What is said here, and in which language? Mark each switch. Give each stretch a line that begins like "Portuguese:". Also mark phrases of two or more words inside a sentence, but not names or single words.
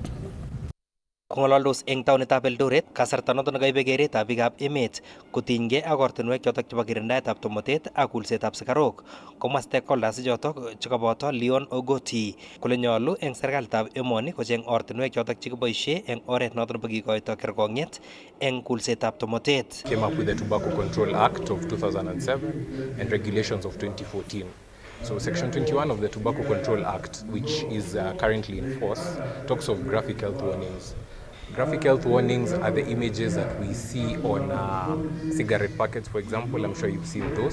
Kalenjin: Kong'alaldos eng taonitab Eldoret kasarta noton nekaibe keretab biikab emet kotinygei ak ortinwek chotok chebo kirindaetab tomotet ak kulsetab sigarok, komwa stakeholders chotok chekaboto Leon Ogoti kole nyolu eng serikalitab emoni kocheng ortinwek chotok chekiboisie eng oret noton nebo kikoito kerkong'et eng kulsetab tomotet.
English: Came up with the Tobacco Control Act of 2007 and regulations of 2014. So Section 21 of the Tobacco Control Act, which is currently in force, talks of graphic health warnings. Graphic health warnings are the images that we see on cigarette packets, for example. I'm sure you've seen those.